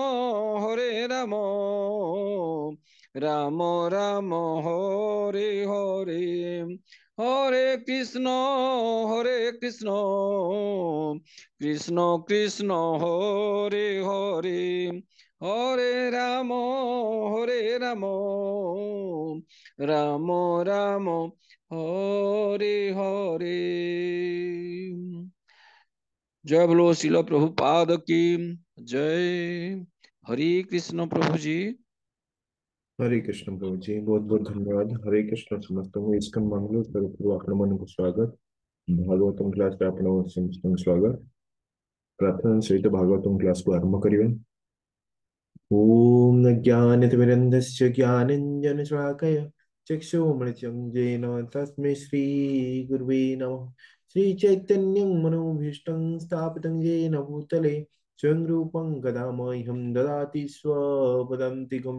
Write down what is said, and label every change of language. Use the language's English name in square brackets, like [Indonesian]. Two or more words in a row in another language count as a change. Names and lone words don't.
[Sanskrit] রাম রাম হরে হরে হরে কৃষ্ণ কৃষ্ণ কৃষ্ণ হরে হরে হরে রাম রাম রাম হরে হরে। [Hindi] जय बोलो शिल प्रभुपाद की जय। हरे कृष्ण प्रभु जी। हरे कृष्ण प्रभु जी, बहुत बहुत धन्यवाद। [Odia] हरे कृष्ण समस्तଙ୍କୁ ଇସ୍କନ ମଙ୍ଗଳ ତରଫରୁ ଆପଣମାନଙ୍କୁ ସ୍ୱାଗତ। ଭାଗବତମ କ୍ଲାସରେ ଆପଣଙ୍କୁ ସମସ୍ତଙ୍କୁ ସ୍ୱାଗତ। ପ୍ରାର୍ଥନା ସହିତ ଭାଗବତମ କ୍ଲାସକୁ ଆରମ୍ଭ କରିବା। [Sanskrit] ओम ज्ञानतिमिरन्धस्य ज्ञानञ्जनशलाकया चक्षुरुन्मीलितं येन तस्मै श्रीगुरुवे नमः। श्रीचैतन्यं मनोभीष्टं स्थापितं येन भूतले स्वयं रूपं गदामह्यं ददाति स्वपदान्तिकं।